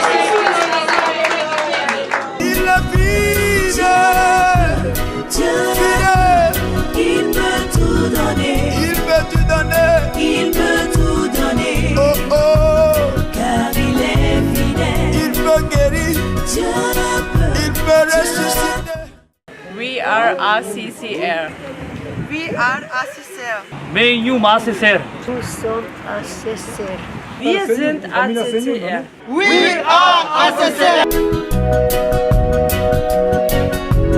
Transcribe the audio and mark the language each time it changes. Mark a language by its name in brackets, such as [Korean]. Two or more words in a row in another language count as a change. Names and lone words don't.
[French] Il est fidèle, il peut tout donner, il peut tout donner, il peut tout donner. Oh oh, car il est fidèle, il peut guérir, il peut ressusciter. [English] We are ACCR. We are ACCR. Menyum ACCR. [French] Nous sommes ACCR. [German] Wir sind ACCR. [English] We are ACCR.